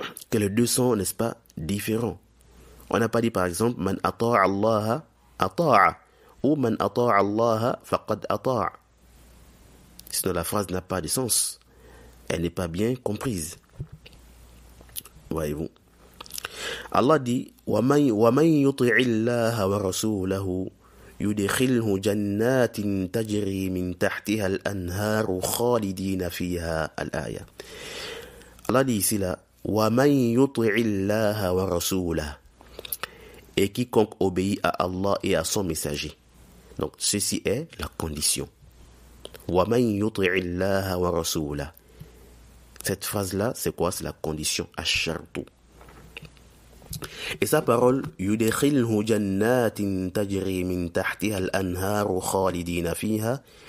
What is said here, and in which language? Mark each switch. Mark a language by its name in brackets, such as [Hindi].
[French] Que les deux sont, n'est-ce pas, différents. On n'a pas dit par exemple [Arabic] man ata'a Allah ata'a [French] ou [Arabic] man ata'a Allah faqad ata'a. [French] Sinon la phrase n'a pas de sens. Elle n'est pas bien comprise. Voyez-vous. Allah dit [Arabic] wa man yuti'i Allah wa rasulahu يدخله جنات تجري من تحتها الأنهار خالدين فيها الآية. [French] Allah dit ici là [Arabic] وَمَنْ يُطِعِ اللَّهَ وَرَسُولَهُ, [French] et quiconque obéit à Allah et à son messager. Donc ceci est la condition. [Arabic] وَمَنْ يُطِعِ اللَّهَ وَرَسُولَهُ. [French] Cette phrase là c'est quoi? C'est la condition ash-shartu. Et sa parole, [Arabic] يُدْخِلْهُ جَنَّاتٍ تَجْرِي مِنْ تَحْتِهَا الْأَنْهَارُ خَالِدِينَ فِيهَا.